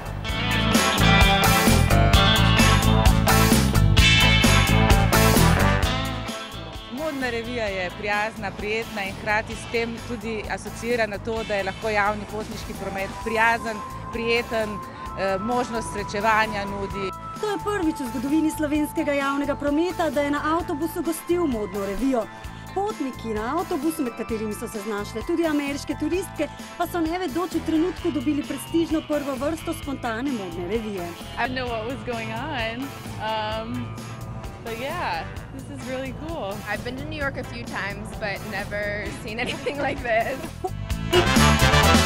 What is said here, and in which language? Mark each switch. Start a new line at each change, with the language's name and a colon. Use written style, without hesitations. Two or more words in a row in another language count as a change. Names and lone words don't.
Slovenian: Modna revija je prijazna, prijetna in hkrati s tem tudi asociira na to, da je lahko javni potniški promet prijazen, prijeten, možnost srečevanja nudi. To je prvič v zgodovini slovenskega javnega prometa, da je na avtobusu gostil modno revijo. Potniki na avtobusu, med katerimi so se znašle tudi ameriške turistke, pa so nevedoč v trenutku dobili prestižno prvo vrsto spontane modne revije.
English: I didn't know what was going on. But yeah, this is really cool. I've been to New York a few times, but never seen anything like this.